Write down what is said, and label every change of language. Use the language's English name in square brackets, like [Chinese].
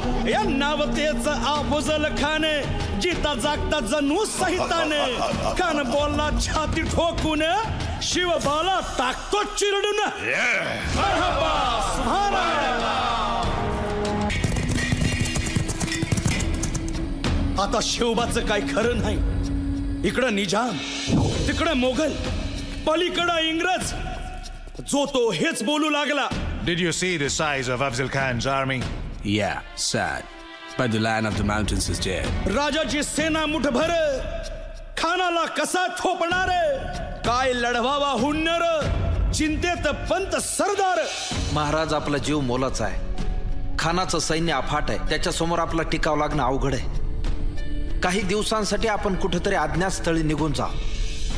[Marathi] या नावतेच अफजल खान जिता जागता जणू सहिताने खान बोलला छाती ठोकून शिवबाला टाकतो चिरडून मरहबा सुभानअल्लाह। आता शिवबाचं काय खरं नाही। इकडं निजाम तिकडं मोगल पलीकडं इंग्रज जो तो हेच बोलू लागला। [English] Did you see the size of Afzal Khan's army? Yeah, sad. But the Lion of the Mountains is dead. [Marathi] राजाची सेना मुठभर खानाला कसा थोपणार काय लढवावा हुन्नर चिंतेत पंत सरदार। महाराज आपला जीव मोलाचा आहे। खानाचं सैन्य अफाट आहे। त्याच्या समोर आपला टिकाव लागणं अवघड आहे। काही दिवसांसाठी आपण कुठेतरी अज्ञातस्थळी निघून जाऊ।